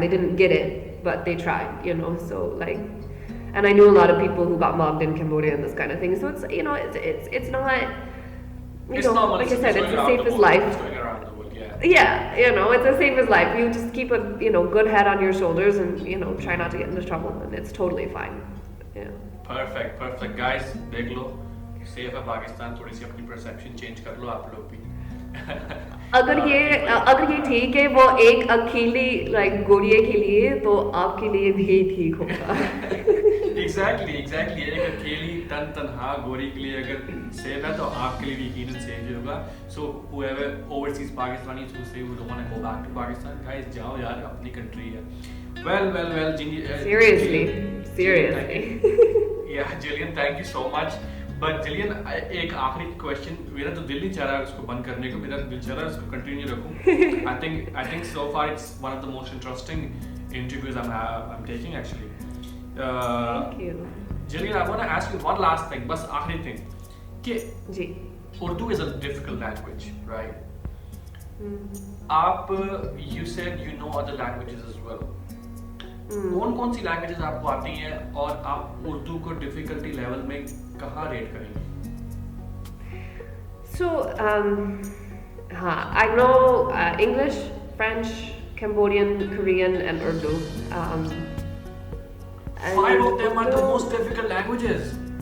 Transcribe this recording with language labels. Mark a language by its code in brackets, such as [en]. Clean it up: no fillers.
[en] They didn't get it, but they tried. So, like, and I knew a lot of people who got mobbed in Cambodia and this kind of thing. So it's not. It's normal. Like I said, it's the safest life. It's going around the world. Yeah, you know, it's the same as life. You just keep a good head on your shoulders and try not to get into trouble, and it's totally fine. Yeah. Perfect guys, [hi] देख लो safe है पाकिस्तान, थोड़ी सी अपनी perception change कर लो आप लोग भी. अगर ये ठीक है वो एक अकेली गोरिये के लिए, तो आपके लिए भी ठीक होगा. [en] Exactly. [hi] एक अकेली तन्हा गोरी के लिए अगर सेफ है तो आपके लिए भी यकीनन सेफ ही होगा. [en] So whoever overseas Pakistanis who say we don't want to go back to Pakistan, guys [hi] जाओ यार, अपनी country है. [en] Well, Seriously. Yeah, Gillian, thank you so much. [hi] But Gillian, एक आखिरी क्वेश्चन, मेरा तो दिल नहीं चाह रहा है उसको बंद करने को, मेरा दिल चाह रहा है उसको कंटिन्यू रखूं. [en] I think so far it's one of the most interesting interviews I'm taking actually. Thank you. Gillian, I want to ask you one last thing, [hi] बस आखिरी thing, कि जी. [en] Urdu is a difficult language, right? [hi] आप [en] you said you know other languages as well. [hi] कौन सी languages आपको आती हैं और आप उर्दू को डिफिकल्टी लेवल में कहाँ रेट करेंगे? [en] So, I know English, French, Cambodian, Korean, and Urdu. Five of them are the most difficult languages.